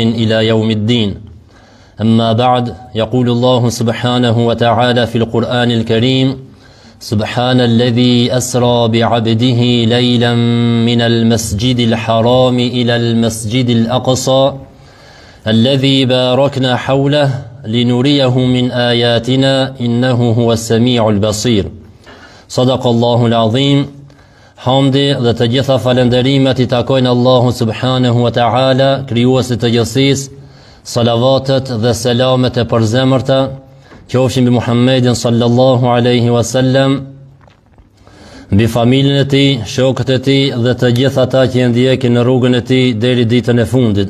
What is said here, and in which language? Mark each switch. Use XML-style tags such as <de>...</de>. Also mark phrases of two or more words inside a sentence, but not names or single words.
<ar>إلى يوم الدين أما بعد يقول الله سبحانه وتعالى في القرآن الكريم سبحان الذي أسرى بعبده ليلا من المسجد الحرام إلى المسجد الأقصى الذي باركنا حوله لنريه من آياتنا إنه هو السميع البصير صدق الله العظيم.</ar> <sq>Hamdi dhe të gjitha falenderimet I takojnë Allahu</sq> <ar>سبحانه وتعالى,</ar> <sq>krijuesit të gjithësisë. Salavatet dhe selamet e përzemërta qofshin mbi Muhammedin</sq> <ar>صلى الله عليه وسلم,</ar> <sq>mbi familjen e tij, shokët e tij dhe të gjithë ata që e ndjekin në rrugën e tij deri ditën e fundit.</sq>